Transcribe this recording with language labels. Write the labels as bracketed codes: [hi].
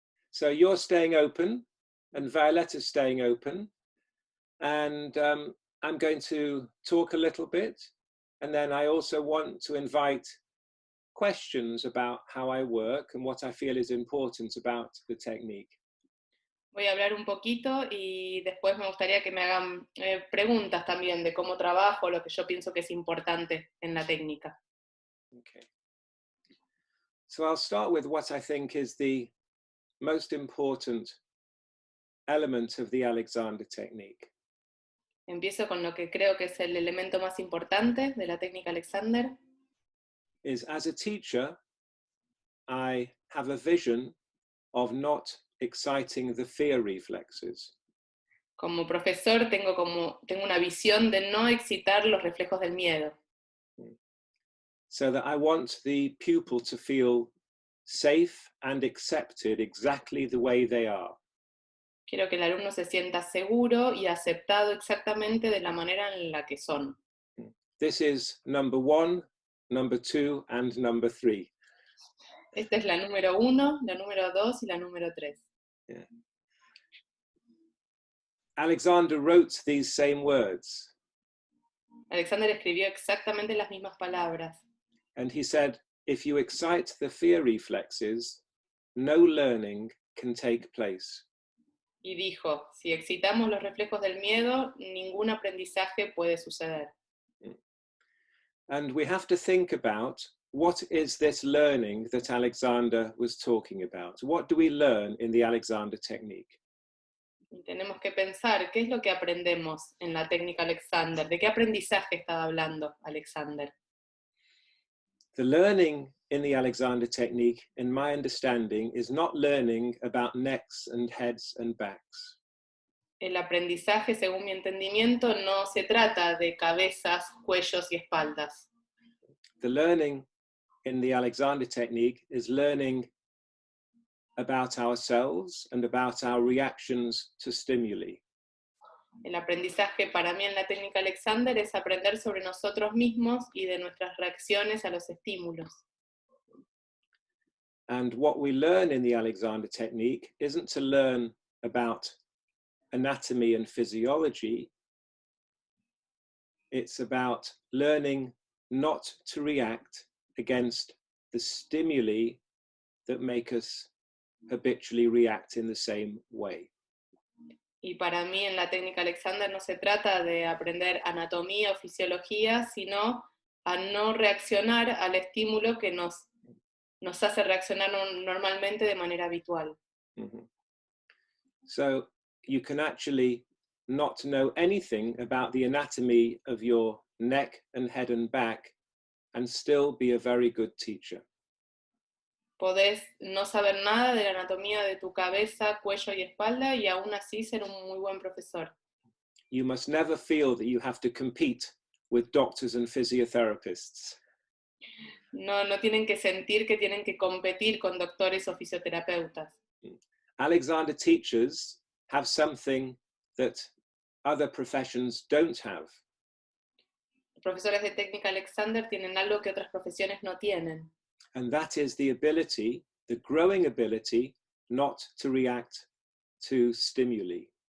[en] So you're staying open, and Violetta's staying open, and I'm going to talk a little bit, and then I also want to invite questions about how I work and what I feel is important about the technique. [es] Voy a hablar un poquito y después me gustaría que me hagan preguntas también de cómo trabajo, lo que yo pienso que es importante en la técnica. [en] Okay. So I'll start with what I think is the most important element of the Alexander technique. [es] Empiezo con lo que creo que es el elemento más importante de la técnica Alexander. [en] Is as a teacher, I have a vision of not exciting the fear reflexes. [es] Como profesor tengo una visión de no excitar los reflejos del miedo. [en] So that I want the pupil to feel safe and accepted exactly the way they are. [es] Quiero que el alumno se sienta seguro y aceptado exactamente de la manera en la que son. [en] This is number 1, number 2, and number 3. [es] Esta es la número 1, la número 2 y la número 3. [en] Yeah. Alexander wrote these same words. [es] Alexander escribió exactamente las mismas palabras. [en] And he said, if you excite the fear reflexes, no learning can take place. [es] Y dijo, si excitamos los reflejos del miedo, ningún aprendizaje puede suceder. [en] And we have to think about what is this learning that Alexander was talking about? What do we learn in the Alexander technique? [es] Y tenemos que pensar qué es lo que aprendemos en la técnica Alexander, de qué aprendizaje estaba hablando Alexander. [en] The learning in the Alexander technique, in my understanding, is not learning about necks and heads and backs. [es] El aprendizaje, según mi entendimiento, no se trata de cabezas, cuellos y espaldas. [en] The learning in the Alexander technique is learning about ourselves and about our reactions to stimuli. [es] El aprendizaje para mí en la técnica Alexander es aprender sobre nosotros mismos y de nuestras reacciones a los estímulos. [en] And what we learn in the Alexander technique isn't to learn about anatomy and physiology. It's about learning not to react against the stimuli that make us habitually react in the same way. [es] Y para mí en la técnica Alexander no se trata de aprender anatomía o fisiología, sino a no reaccionar al estímulo que nos hace reaccionar normalmente de manera habitual. Mm-hmm. [en] So you can actually not know anything about the anatomy of your neck and head and back and still be a very good teacher. [es] Podés no saber nada de la anatomía de tu cabeza, cuello y espalda y aún así ser un muy buen profesor. [en] You must never feel that you have to compete with doctors and physiotherapists. [es] No tienen que sentir que tienen que competir con doctores o fisioterapeutas. [en] Alexander teachers have something that other professions don't have. [es] Profesores de técnica Alexander tienen algo que otras profesiones no tienen. [en] And that is the ability, the growing ability, not to react to stimuli.